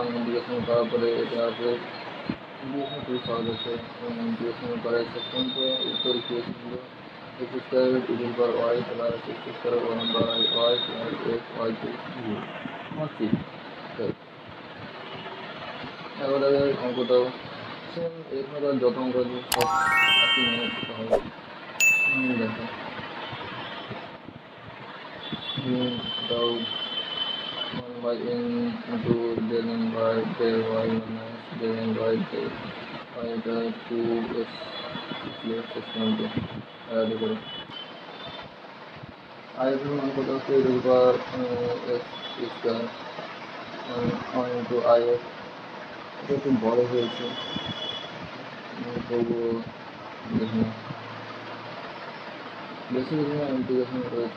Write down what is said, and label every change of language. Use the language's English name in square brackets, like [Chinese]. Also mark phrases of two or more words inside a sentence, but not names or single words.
[Bangla] ইন্টিগ্রেশন করার পরে এটা আছে, ইন্টিগ্রেশন খুবই সহজ আছে এবং ইন্টিগ্রেশন করে শেষ পর্যন্ত উত্তর কী এসেছিল, [English] x square equal power y plus x square one by y plus x y two [Bangla] ঠিক। এবার অঙ্কটাও সেম, এখানে তো যত অঙ্ক আছে সব একই নিয়ে করতে হবে। দেখো এটাও [English] 1 by n into del n by del y minus del n by del y, [Bangla] এটা 2x শেষ পর্যন্ত আলাদা করে। আর এখানে মান কত হচ্ছে [English] root power x square 1 into i x. [Bangla] এটা একটু বড় হয়েছে তবুও দেখুন বেশি বেশি ইন্টিগ্রেশন করেছে।